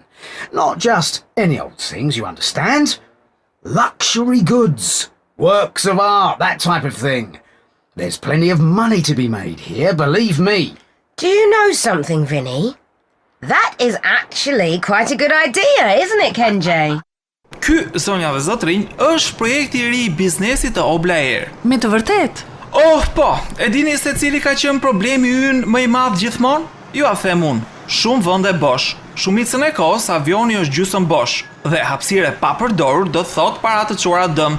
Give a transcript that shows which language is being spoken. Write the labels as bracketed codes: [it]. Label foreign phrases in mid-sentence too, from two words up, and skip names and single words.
[en] Not just any old things, you understand. Luxury goods, works of art, that type of thing. There's plenty of money to be made here, believe me. Do you know something, Vinny? That is actually quite a good idea, isn't it, Kenji? [sq] Ky, zonja dhe zotrinj, është projekti I ri I biznesit të Oblaer. Me të vërtet? Oh, po, e dini se cili ka qenë problemi ynë më I madh gjithmonë? Ju a them unë, shumë vende bosh. Shumicën e kohës avioni është gjysmë bosh dhe hapësirë e papërdorur do thot para të çuara dëm.